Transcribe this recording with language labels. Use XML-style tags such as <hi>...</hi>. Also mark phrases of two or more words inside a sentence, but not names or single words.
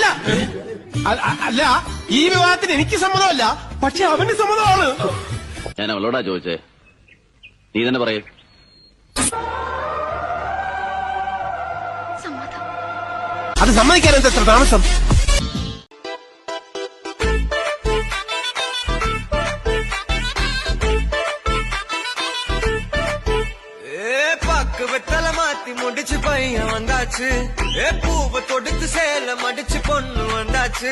<ml>അല്ല, ഈ വിവാഹത്തിന് എനിക്ക് സമ്മതമല്ല, പക്ഷെ അവന് സമ്മതമാണ്. ഞാൻ അവളോടാ ചോദിച്ചേ, നീ തന്നെ പറയേ. അത് സമ്മതിക്കാൻ എന്താ എത്ര താമസം?</ml> <ta>வெத்தலை மாத்தி முடிச்சு பையன் வந்தாச்சு. பூவை தொடுத்து சேலம் அடிச்சு பொண்ணு வந்தாச்சு.</ta>